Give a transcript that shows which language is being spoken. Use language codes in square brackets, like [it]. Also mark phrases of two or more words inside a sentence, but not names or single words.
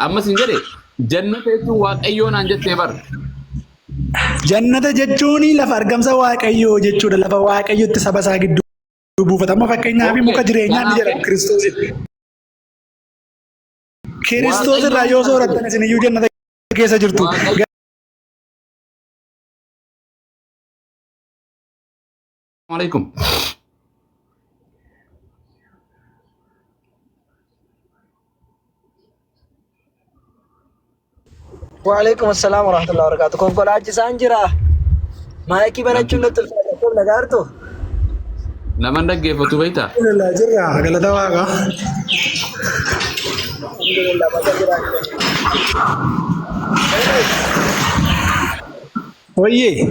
[om] Ammas hin jedhe jannata jechuun waaqayyoo naan jettee bar. Jannata jechuun lafa argamsa waaqayyoo jechuudha. Lafa waaqayyootti saba isaa gidduu buufata. Amma fakkeenyaaf muka jireenyaa ni jedhama Kiristoosin. Kiristoos irraa yoo soorattan isin iyyuu jannata keessa jirtu. [ar] السلام عليكم. وعليكم السلام ورحمة الله وبركاته. [om] Konkolaachisaa jira. Maayikii banachuun nutti ulfaatu nagaartu. Nama dhaggeeffatu beektaa? Alhamdulillah jirra galata waaqa. Alhamdulillah masa jira. Oye.